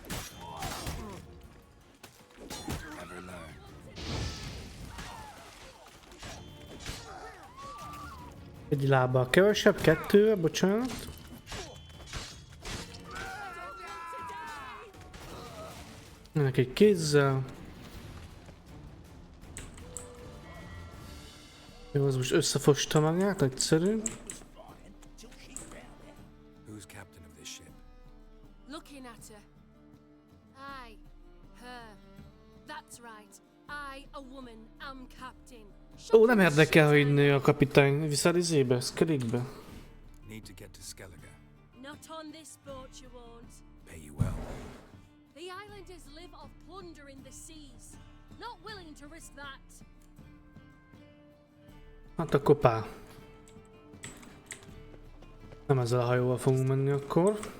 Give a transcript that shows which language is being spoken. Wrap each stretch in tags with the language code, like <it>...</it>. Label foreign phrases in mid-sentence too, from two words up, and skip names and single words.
<hu>Egy lábbal kevesebb, kettő, bocsánat. Ennek egy kézzel. Jó, az most összefosta magát, egyszerű.</hu> <en>Who's captain of this ship? Looking at her. I, her. That's right. I, a woman, am captain.</en> <hu>Ó, nem érdekel, hogy nő a kapitány. Visszáll izébe, Skellige-be.</hu> <en>Need to get to Skellige. Not on this boat you won't. Pay you well. The islanders live off plunder in the seas. Not willing to risk that.</en> <hu>Hát akkor pá. Nem ezzel a hajóval fogunk menni akkor.</hu>